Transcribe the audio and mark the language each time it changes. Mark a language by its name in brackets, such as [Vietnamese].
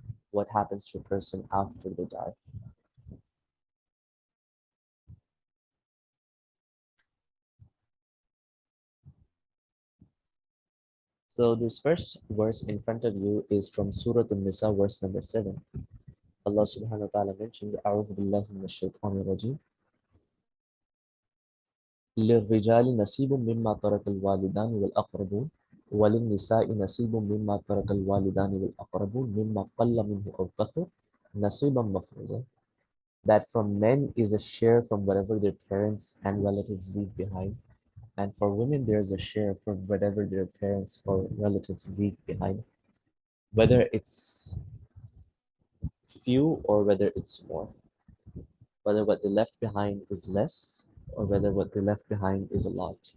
[English] What happens to a person after they die. So this first verse in front of you is from Surah An-Nisa, verse number 7. [Arabic] Allah subhanahu wa ta'ala mentions, أعوذ بالله من الشيطان الرجيم للرجال نصيب مما ترك الوالدان والأقربون وللنساء نصيب مما ترك الوالدان والأقربون مما قل منه أو كثر نصيبا مفروضا. [English] That from men is a share from whatever their parents and relatives leave behind, and for women there is a share from whatever their parents or relatives leave behind, whether it's few or whether it's more, whether what they left behind is less or whether what they left behind is a lot.